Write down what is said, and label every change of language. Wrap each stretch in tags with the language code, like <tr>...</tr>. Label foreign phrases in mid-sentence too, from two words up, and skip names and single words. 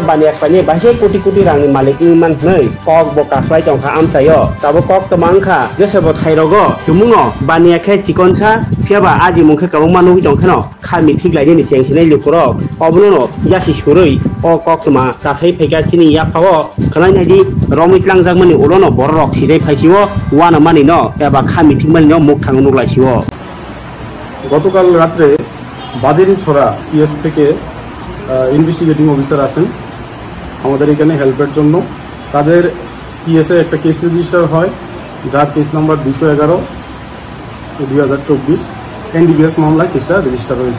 <trp>बानिया खायनि बाहे कोटि कोटि रांनि मालिकनि माननै कक बो कासबाय दंखा आमचायो ताबो कक तमांखा जेसेबो थाइरगो तुमुङो बानिया खाय चिकनसा फियाबा आजि मुंखे काबो मानुइ दंखनो खामि थिगलायनि सेंसिनाय लुकुरो अबनो यासि सुरै अ कक्तमा गासै फैगासिनि याफावो खनायनायदि रमितलांजाकमानि उलनो बररक सिजाय फाइसिवो वाना मानिनो एबा खामि थिगमानिनो मुख थाङो नुलायसिवो</trp> <bn>গতকাল রাত্রে বাজারি ছড়া পিএস থেকে</bn> <en>investigating officer</en> <bn>আসেন আমাদের এখানে হেল্পের জন্য তাদের পিএসে একটা</bn> <en>case register</en> <bn>হয় যার</bn> <en>case number</en> <bn>211/2024 এনডিপিএস মামলায় কেসটা রেজিস্টার হয়েছে।</bn>